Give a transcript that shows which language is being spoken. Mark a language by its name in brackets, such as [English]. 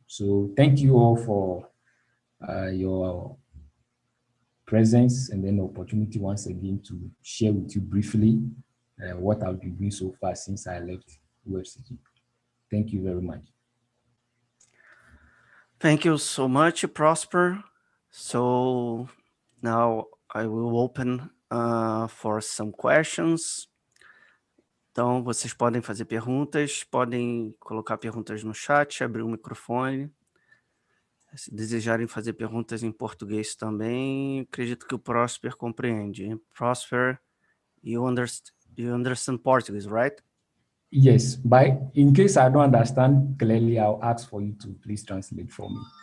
[English] So thank you all for your presence, and then the opportunity once again to share with you briefly what I've been doing so far since I left UFCG. Thank you very much. Thank you so much, Prosper. So now I will open for some questions. [Portuguese] Então, vocês podem fazer perguntas, podem colocar perguntas no chat, abrir o microfone. Se desejarem fazer perguntas em português também, acredito que o Prosper compreende. [English] Prosper, you understand Portuguese, right? Yes, but in case I don't understand clearly, I'll ask for you to please translate for me.